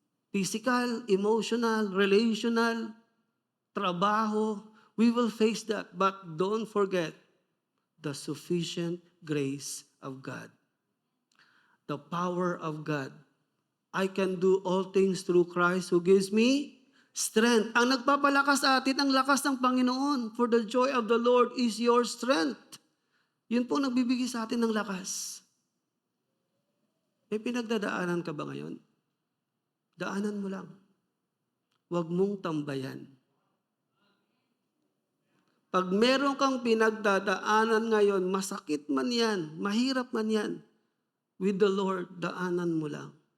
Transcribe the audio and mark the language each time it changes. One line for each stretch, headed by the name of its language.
English: Physical, emotional, relational, trabaho, we will face that. But don't forget the sufficient grace of God. The power of God. I can do all things through Christ who gives me strength.
Filipino: Ang nagpapalakas sa atin, ang lakas ng Panginoon.
English: For the joy of the Lord is your strength.
Filipino: Yun po nagbibigay sa atin ng lakas. May pinagdadaanan ka ba ngayon? Daanan mo lang. Huwag mong tambayan. Pag meron kang pinagdadaanan ngayon, masakit man yan, mahirap man yan, with the Lord, daanan mo lang.